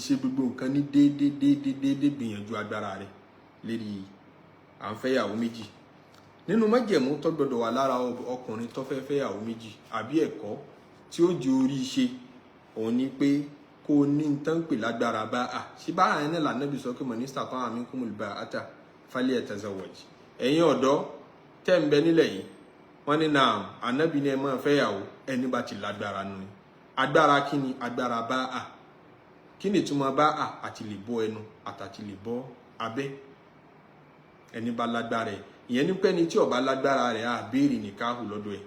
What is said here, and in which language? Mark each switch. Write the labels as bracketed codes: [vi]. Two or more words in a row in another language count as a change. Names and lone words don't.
[yo] Ṣe gbogbo nǹkan ní déédéé gbìyànjú agbára rẹ̀ lérí à ń fẹ́ yàwó méjì. Nínú májẹ̀mú tó gbọ́dọ̀ wà lára ọkùnrin tó fẹ́ fẹ́ yàwó méjì àbí ẹ̀kọ́ tí ó jẹ́ orí ṣe, òun ni pé kó ní tán pè lágbára bá a. Ṣé bá àyẹn náà l'Ànábì sọ pé [ar] من استطاع منكم الباءة فليتزوج. [yo] Ẹ̀yin ọ̀dọ́ tẹ́ ń bẹ nílẹ̀ yìí, wọ́n ní naam, Ànábì ní ẹ máa fẹ́ yàwó ẹni bá ti lágbára nù. Agbára kí ni? Agbára bá a. Kí ni ìtumọ̀ bá a? Àti lè bọ́ ẹnu àtàti lè bọ́ abẹ́. Ẹni bá lágbára ẹ̀, ìyẹn ní pé ní tí ó bá lágbára rẹ̀ á béèrè nìkáhù lọ́dọ̀ ẹ̀.